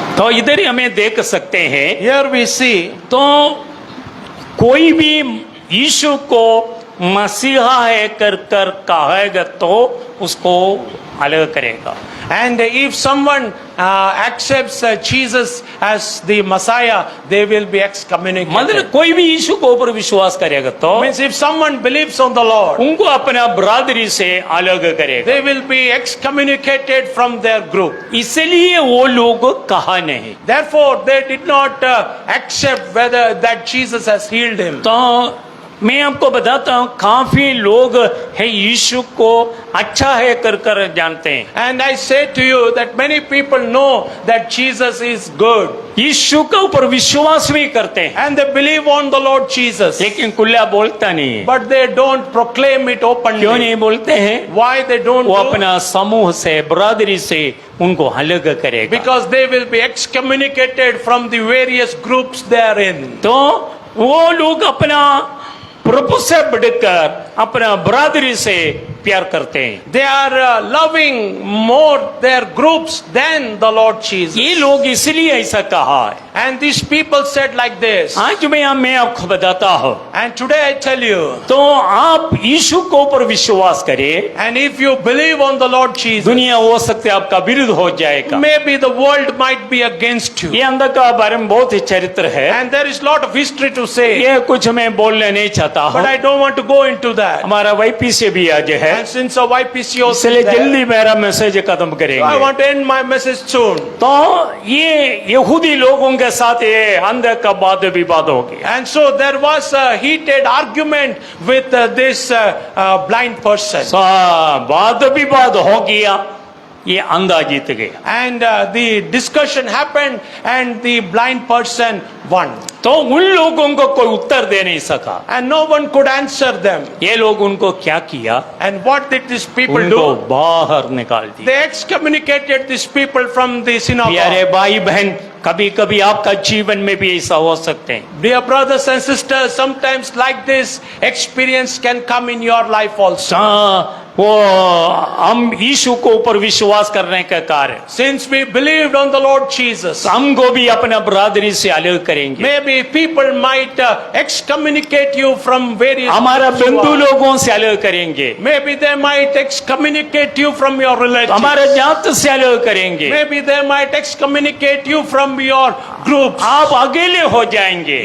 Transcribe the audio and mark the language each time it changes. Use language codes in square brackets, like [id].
[hi] तो इधर ही हमें देख सकते हैं, [en] Here we see [hi] तो कोई भी यीशु को मसीहा है कर कर कहेगा तो उसको अलग करेगा। [en] and if someone accepts Jesus as the Messiah, they will be excommunicated. [hi] मतलब कोई भी यीशु को ऊपर विश्वास करेगा तो [en] Means if someone believes on the Lord, [hi] उनको अपना बरादरी से अलग करेगा। [en] they will be excommunicated from their group. [hi] इसलिए वो लोग कहा नहीं। [en] Therefore, they did not accept whether that Jesus has healed him. [hi] तो मैं आपको बताता हूँ, काफी लोग है यीशु को अच्छा है कर कर जानते हैं। [en] And I say to you that many people know that Jesus is good. [hi] यीशु के ऊपर विश्वास भी करते हैं, [en] And they believe on the Lord Jesus. [hi] लेकिन खुला बोलता नहीं है। [en] But they don't proclaim it openly. [hi] क्यों नहीं बोलते हैं? [en] Why they don't [hi] वो [en] do? [hi] अपना समूह से, बरादरी से उनको अलग करेगा। [en] Because they will be excommunicated from the various groups they are in. [hi] तो वो लोग अपना प्रभु से बढ़कर अपना बरादरी से प्यार करते हैं। [en] They are loving more their groups than the Lord Jesus. [hi] ये लोग इसलिए ऐसा कहा है। [en] And these people said like this. [hi] आज मैं आपको बताता हूँ, [en] And today I tell you, [hi] तो आप यीशु को ऊपर विश्वास करें, [en] and if you believe on the Lord Jesus, [hi] दुनिया हो सकती है आपका विरुद्ध हो जाएगा। [en] maybe the world might be against you. [hi] ये अंदर का बारे में बहुत ही चरित्र है, [en] And there is lot of history to say, [hi] ये कुछ मैं बोलने नहीं चाहता [en] but [hi] हूँ। [en] I don't want to go into that. [hi] हमारा YPC भी आज है, [en] And since our YPC also [hi] इसलिए [en] is there, [hi] जल्दी मेरा मैसेज खत्म [en] so I [hi] करेंगे। [en] want to end my message soon. [hi] तो ये यहूदी लोगों के साथ ये अंदर का वाद विवाद हो गया। [en] And so there was a heated argument with this blind person. [hi] वाद विवाद हो गया, ये अंधा जीत गया। [en] And the discussion happened and the blind person won. [hi] तो उन लोगों को कोई उत्तर दे नहीं सका। [en] And no one could answer them. [hi] ये लोग उनको क्या किया? [en] And what did these people [hi] उनको [en] do? [hi] बाहर निकाल दिया। [en] They excommunicated these people from the [hi] प्यारे [en] synagogue. [hi] भाई बहन, कभी कभी आपका जीवन में भी ऐसा हो सकते हैं। [en] Dear brothers and sisters, sometimes like this experience can come in your life also. [hi] वो हम यीशु को ऊपर विश्वास करने का कारण [en] Since we believed on the Lord Jesus, [hi] हमको भी अपना बरादरी से अलग करेंगे। [en] maybe people might excommunicate you from various [hi] हमारा [en] groups you [hi] बंधु [en] are. [hi] लोगों से अलग करेंगे, [en] Maybe they might excommunicate you from your relatives. [hi] हमारे जात से अलग करेंगे, [en] Maybe they might excommunicate you from your groups. [hi] आप अकेले हो जाएंगे।